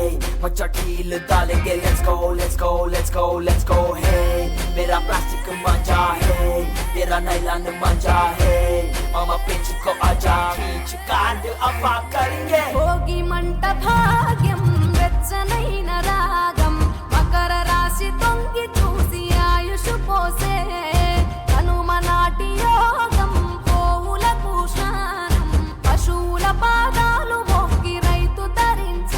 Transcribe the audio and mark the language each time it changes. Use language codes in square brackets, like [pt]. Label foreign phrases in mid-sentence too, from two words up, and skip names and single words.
[hi] बच्चा ढील डालेंगे [en] let's go let's go let's go let's go hey, [hi] मेरा प्लास्टिक मांझा है तेरा नाइलॉन मांझा है मामा पेंच को आजा खींच कांड अफा करेंगे [te] భోగి మంట భాగ్యం వెచ్చనైన రాగం మకర రాశి తొంగి చూసి ఆయుష్ పోసే కనుమ నాటి యోగం పోవులకు స్నానం పశువుల పాదాలు మొక్కి రైతు ధరించే